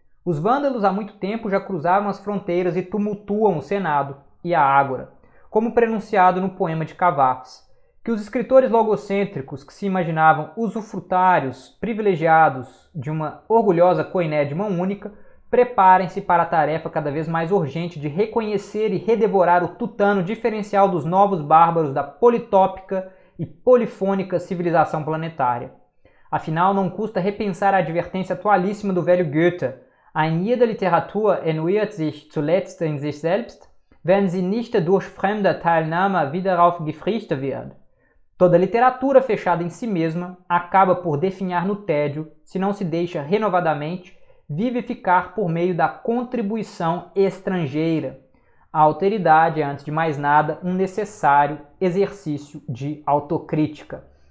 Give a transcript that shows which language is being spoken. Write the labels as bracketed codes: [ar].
[pt] Os vândalos há muito tempo já cruzaram as fronteiras e tumultuam o Senado e a Ágora, como prenunciado no poema de Cavafis, que os escritores logocêntricos que se imaginavam usufrutários privilegiados de uma orgulhosa coiné de mão única, preparem-se para a tarefa cada vez mais urgente de reconhecer e redevorar o tutano diferencial dos novos bárbaros da politópica e polifônica civilização planetária. Afinal, não custa repensar a advertência atualíssima do velho Goethe: [de] Ein jede Literatur erneuert sich zuletzt in sich selbst, wenn sie nicht durch fremde Teilnahme wieder aufgefrischt wird. [pt] Toda literatura fechada em si mesma acaba por definhar no tédio se não se deixa renovadamente vivificar por meio da contribuição estrangeira. A alteridade é, antes de mais nada, um necessário exercício de autocrítica.